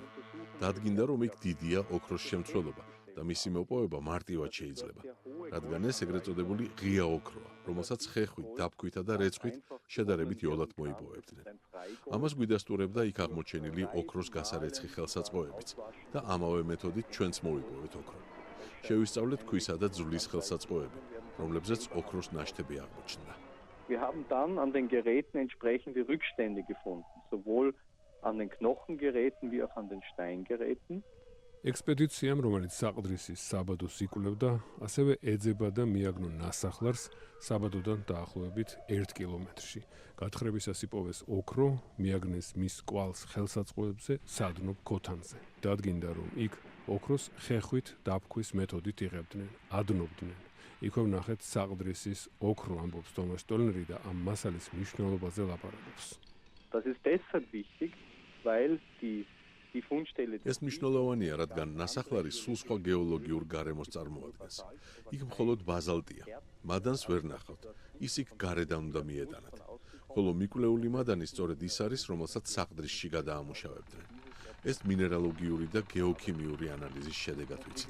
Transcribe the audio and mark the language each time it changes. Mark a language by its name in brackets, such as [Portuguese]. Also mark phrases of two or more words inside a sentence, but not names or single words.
[Georgian] დადგინდა, რომ იქ დიდია ოქროს შემცველობა და მისი მოპოვება მარტივად შეიძლება, რადგან ეს ეგრეთ წოდებული ღია ოქროა, რომელსაც ხეხვით, დაბქვითა და რეცხვით შედარებით იოლად მოიპოვებდნენ. ამას გვიდასტურებდა იქ აღმოჩენილი ოქროს გასარეცხი ხელსაწყოებიც და ამავე მეთოდით ჩვენც მოვიპოვეთ ოქრო. შევისწავლეთ ქვისა და ძვლის ხელსაწყოები, რომლებზეც ოქროს ნაშთები აღმოჩნდა. [German] Wir haben dann an den Geräten entsprechende Rückstände gefunden, sowohl an den Knochengeräten wie auch an den Steingeräten. [Georgian] ექსპედიციამ, რომელიც საყდრისის საბადოს იკვლევდა, ასევე ეძება და მიაგნო ნასახლარს საბადოდან დაახლოებით 1 კილომეტრში. გათხრებისას იპოვეს ოქრო, მიაგნეს მის კვალს ხელსაწყოებზე სადნობ ქოთანზე. დადგინდა, რომ იქ ოქროს ხეხვით დაბქვის მეთოდით იღებდნენ, ადნობდნენ. იქვე ვნახეთ საყდრისის ოქრო, ამბობს თომას შტიოლნერი და ამ მასალის მნიშვნელობაზე ლაპარაკობს. [German] Das ist deshalb wichtig, weil die [Georgian] ეს მნიშვნელოვანია, რადგან ნასახლარი სულ სხვა გეოლოგიურ გარემოს წარმოადგენს. იქ მხოლოდ ბაზალტია. მადანს ვერ ნახავთ. ის იქ გარედან უნდა მიეტანათ. ხოლო მიკვლეული მადანი სწორედ ის არის, რომელსაც საყდრისში გადაამუშავებდნენ. ეს მინერალოგიური და გეოქიმიური ანალიზის შედეგად ვიცით.